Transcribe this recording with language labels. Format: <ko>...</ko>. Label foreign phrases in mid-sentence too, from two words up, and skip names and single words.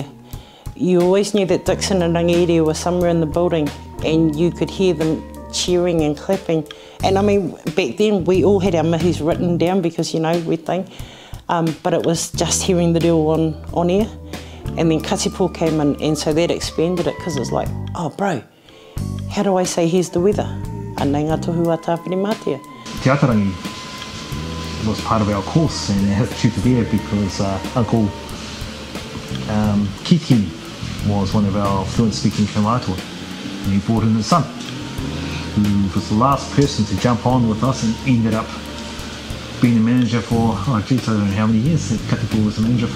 <en>You always knew that Dixon and Rangiria were somewhere in the building, and you could hear them cheering and clapping. And I mean, back then we all had our mihis written down because, you know, we'd think, but it was just hearing the deal on air. And then Katipo came in, and so that expanded it, because it's like, oh bro, how do I say here's the weather?</en> <mi>Anei ngā tohu a tāwhiri mātia.</mi> <en>Te Atarangi was part of our course, and it had to be there because Uncle Kiki was one of our fluent speaking Tūwharetoa, and he brought in his son, who was the last person to jump on with us and ended up being a manager for, I don't know how many years that Katipo was a manager for.</en>